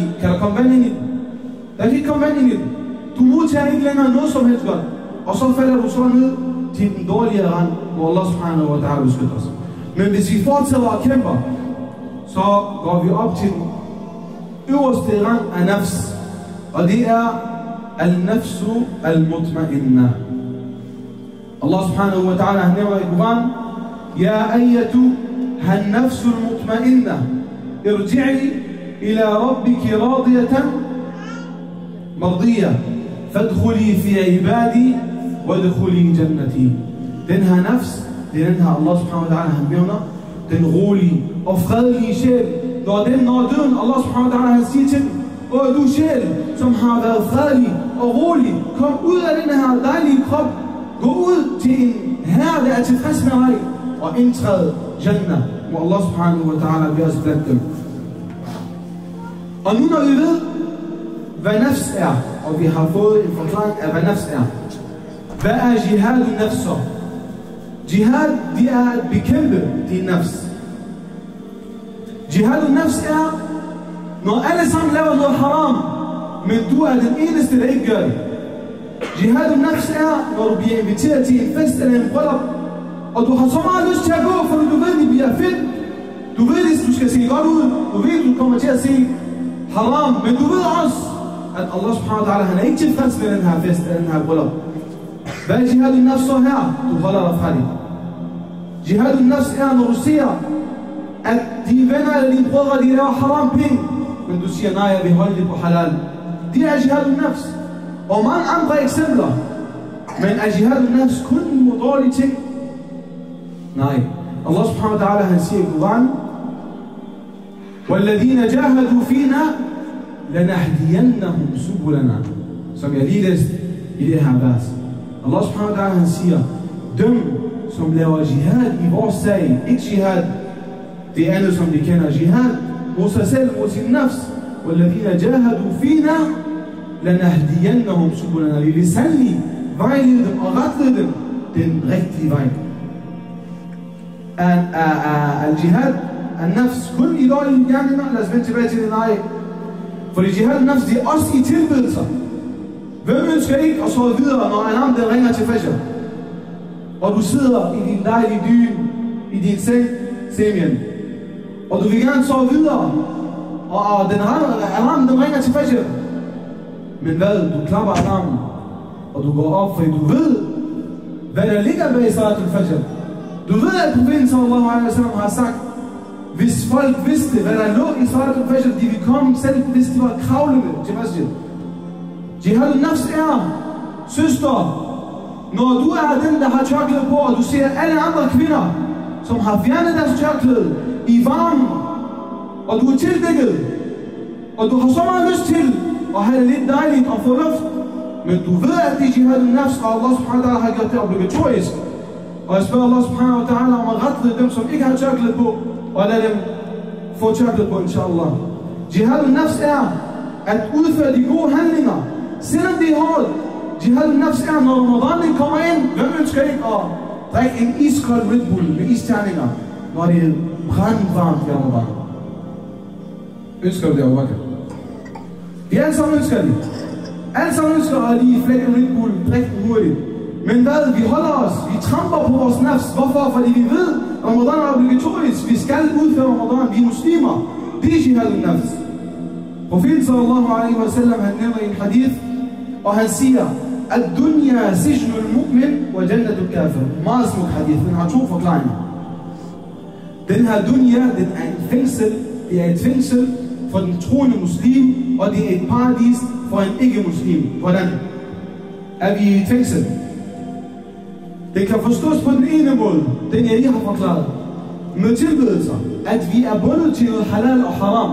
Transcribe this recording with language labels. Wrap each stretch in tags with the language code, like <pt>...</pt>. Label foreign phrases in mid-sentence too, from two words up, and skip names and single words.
<da>Kan der komme vand ind i den? Der kan ikke komme vand ind i den. Du modtager ikke længere noget som helst godt. og så falder du så ned til den dårlige rand, hvor</da> <ar>الله سبحانه وتعالى</ar> <da>beskytter os. Men hvis vi fortsætter og kæmper, så går vi op til den øverste rang af nafs, og det er</da> <ar>النفس المطمئنة. الله سبحانه وتعالى</ar> <da>han nævner i Koran:</da> <ar>يا أيتها النفس المطمئنة ارجعي إلى ربك راضية مرضية فادخلي في عبادي وادخلي جنتي.</ar> <da>Den her nafs, det er den her</da> <ar>الله سبحانه وتعالى</ar> <da>han nævner, den rolige og fredelige sjæl. Når døden,</da> <ar>الله سبحانه وتعالى</ar> <da>han siger til den: Åh du sjæl, som har været fredelig og rolig, kom ud af den her dejlige krop, gå ud til en herre, der er tilfreds med dig, og indtræd Jannah, hvor</da> <ar>الله سبحانه وتعالى</ar> <da>vil os blandt dem. Og nu når vi ved, hvad nafs er, og vi har fået en forklaring af, hvad nafs er, hvad er</da> <ar>جهاد نفس</ar> <da>så? Jihad, det er at bekæmpe din nafs.</da> <ar>جهاد نفس</ar> <da>er, når alle sammen laver noget haram, men du er den eneste, der ikke gør det.</da> <ar>جهاد نفس</ar> <da>er, når du bliver inviteret til en fest eller en bryllup, og du har så meget lyst til at gå, fordi du ved, det bliver fedt. Du ved, at du skal se godt ud. Du ved, at du kommer til at se haram, men du ved også, at</da> <ar>الله سبحانه وتعالى,</ar> <da>han er ikke tilfreds med den her fest eller den her bryllup. Hvad er</da> <ar>جهاد نفس</ar> <da>så her? Du holder dig fra det.</da> <ar>جهاد نفس</ar> <da>er, når du ser, at dine venner eller dine brødre, de laver haram penge, men du siger, nej, jeg vil holde det på halal. Det er</da> <ar>جهاد نفس.</ar> <da>Og mange andre eksempler. Men er</da> <ar>جهاد نفس</ar> <da>kun mod dårlige ting? Nej.</da> <ar>الله سبحانه وتعالى,</ar> <da>han siger i Koran:</da> <ar>وَالَّذِينَ جَاهَدُوا فِينَا لَنَهْدِيَنَّهُمْ سُبُلَنَا.</ar> <da>Som jeg lige læste i det her vers.</da> <ar>الله سبحانه وتعالى,</ar> <da>han siger: dem, som laver jihad i vores sag, ikke jihad det andet, som de kender, jihad mod sig selv, mod sin nafs.</da> <ar>وَالَّذِينَ جَاهَدُوا فِينَا لَنَهْدِيَنَّهُمْ سُبُلَنَا.</ar> <da>Vi vil sandelig vejlede dem og retlede dem den rigtige vej.</da> <ar>الجهاد، النفس,</ar> <da>kun i dårlige gerninger. Lad os vende tilbage til det, nej. For</da> <ar>جهاد النفس,</ar> <da>det er også i tilbedelser. Hvem ønsker ikke at sove videre, når alarm den ringer til fajr? Og du sidder i din dejlige dyne, i din seng, semien. Og du vil gerne sove videre, og alarmen den ringer til fajr. Men hvad? Du klapper alarmen, og du går op, fordi du ved, hvad der ligger bag</da> <ar>صلاة الفجر.</ar> <da>Du ved, at profeten</da> <ar>صلى الله عليه وسلم</ar> <da>har sagt, hvis folk vidste, hvad der lå i</da> <ar>صلاة الفجر,</ar> <da>de ville komme selv, hvis de var kravlende til masjid.</da> <ar>جهاد نفس</ar> <da>er, søster, når du er den, der har tørklæde på, og du ser alle andre kvinder, som har fjernet deres tørklæde i varmen, og du er tildækket, og du har så meget lyst til at have det lidt dejligt og få luft, men du ved, at det er</da> <ar>جهاد نفس,</ar> <da>og</da> <ar>الله سبحانه وتعالى</ar> <da>har gjort det obligatorisk. Og jeg spørger</da> <ar>الله سبحانه وتعالى</ar> <da>om at rette dem, som ikke har tørklæde på, og lade dem få tørklæde på, inshallah.</da> <ar>جهاد نفس</ar> <da>er at udføre de gode handlinger, selvom det er hårdt.</da> <ar>جهاد نفس</ar> <da>er, når Ramadan kommer ind, hvem ønsker ikke at drikke en iskold Red Bull med isterninger, når det er brandvarmt i Ramadan? Ønsker du det, Abu Bakr? Vi alle sammen ønsker det. Alle sammen ønsker at lige flække en Red Bull, drikke den hurtigt. Men hvad? Vi holder os. Vi tramper på vores nafs. Hvorfor? Fordi vi ved, at Ramadan er obligatorisk. Vi skal udføre Ramadan. Vi er muslimer. Det er</da> <ar>جهاد نفس. Profeten صلى الله عليه وسلم,</ar> <da>han nævner en hadith, og han siger, at</da> <ar>دنيا سجن المؤمن وجنة الكافر.</ar> <da>Meget smuk hadith. Den har to forklaringer. Den her dunya, den er en fængsel. Det er et fængsel for den troende muslim, og det er et paradis for en ikke-muslim. Hvordan er vi i et fængsel? Det kan forstås på den ene måde, den jeg lige har forklaret, med tilbedelser, at vi er bundet til noget halal og haram.</da>